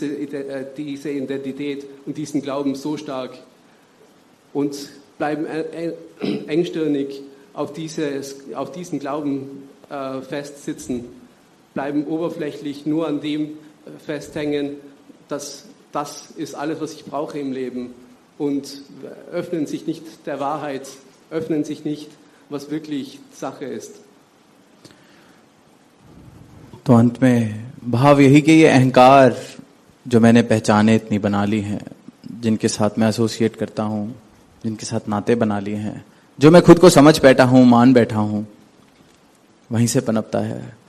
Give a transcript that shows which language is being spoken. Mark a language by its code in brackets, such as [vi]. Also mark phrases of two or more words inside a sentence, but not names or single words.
[de] Identität und diesen Glauben so stark und bleiben engstirnig auf diesen Glauben festsitzen, bleiben oberflächlich nur an dem festhängen, dass das ist alles, was ich brauche im Leben und öffnen sich nicht der Wahrheit, öffnen sich nicht, was wirklich Sache ist. [hi] तो अंत में भाव यही कि ये अहंकार जो मैंने पहचाने इतनी बना ली हैं, जिनके साथ मैं एसोसिएट करता हूँ, जिनके साथ नाते बना लिए हैं, जो मैं खुद को समझ बैठा हूँ, मान बैठा हूँ, वहीं से पनपता है।